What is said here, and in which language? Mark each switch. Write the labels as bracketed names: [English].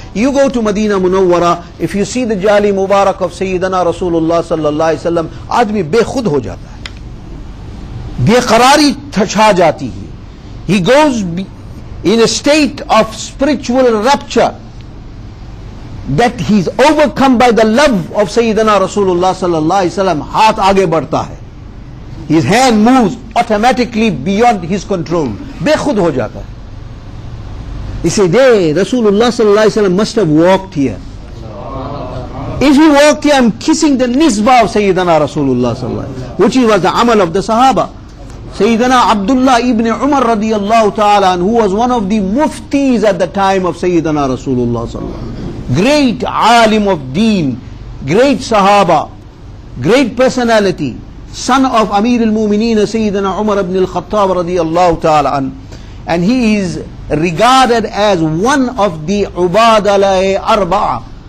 [English] You go to Medina Munawwara, if you see the Jali Mubarak of Sayyidina Rasulullah sallallahu alaihi wasallam, [Hindi] आदमी बेखुद हो जाता है, बेकरारी छा जाती है. [English] He goes in a state of spiritual rapture, that he is overcome by the love of Sayyidina Rasulullah sallallahu alaihi wasallam. [Hindi] हाथ आगे बढ़ता है, [English] his hand moves automatically beyond his control, [Hindi] बेखुद हो जाता है. [English] He said, hey, Rasulullah sallallahu alaihi wasallam must have walked here. If he walked here, I'm kissing the nisbah of Sayyidina Rasulullah sallallahu alaihi wasallam, which was the amal of the Sahaba. Sayyidina Abdullah ibn Umar radiyallahu ta'ala, who was one of the muftis at the time of Sayyidina Rasulullah sallallahu alaihi wasallam, great alim of deen, great Sahaba, great personality, son of Amir al-Mumineen Sayyidina Umar ibn al-Khattab radiyallahu ta'ala an, and he is regarded as one of the Ubadalai Arba'a.